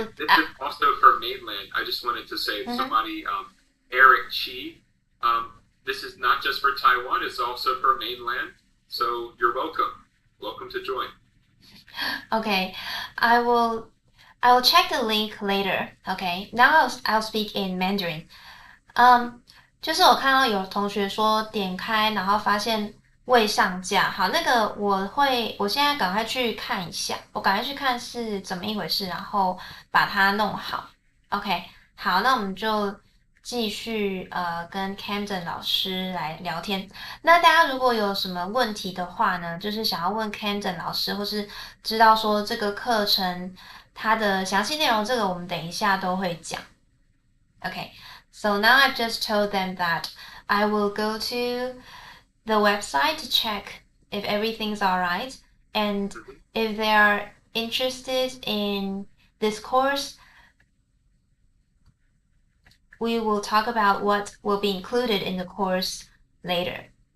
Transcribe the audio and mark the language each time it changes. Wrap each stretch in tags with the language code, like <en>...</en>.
<en>And this is also for mainland. I just wanted to say somebody, Eric Chi. This is not just for Taiwan, it's also for mainland. So you're welcome. Welcome to join. Okay, I will check the link later. Okay, now I'll speak in Mandarin.</en> <zh>就是我看到有同学说点开，然后发现未上架。好，那个我现在赶快去看一下，我赶快去看是怎么一回事，然后把它弄好。OK， 好，那我们就继续跟 Camden 老师来聊天。那大家如果有什么问题的话呢，就是想要问 Camden 老师，或是知道说这个课程它的详细内容，这个我们等一下都会讲。</zh> <en>Okay, so now I've just told them that I will go to the website to check if everything's alright, and if they are interested in this course, we will talk about what will be included in the course later.</en>